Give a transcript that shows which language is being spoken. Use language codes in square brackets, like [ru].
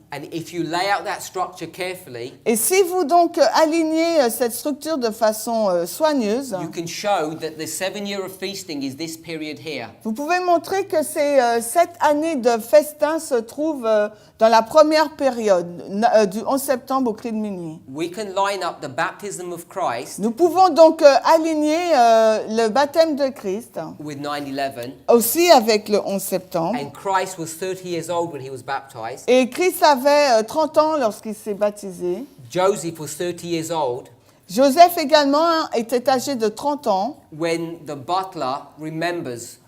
[en] And if you lay out that structure carefully, [fr] Et si vous donc alignez cette structure de façon soigneuse, [en] you can show that the 7 year of feasting is this period here. [fr] vous pouvez montrer que ces 7 années de festin se trouvent dans la première période, du 11 septembre au cri de minuit. [en] We can line up the baptism of Christ [fr] Nous pouvons donc aligner le baptême de Christ [en] with 9/11, [fr] aussi avec le 11 septembre. [en] and Christ was 30 years old when he was baptized. [fr] Et Christ avait 30 ans lorsqu'il s'est baptisé. [en] Joseph was 30 years old [fr] Joseph également était âgé de 30 ans [en] when the butler remembers.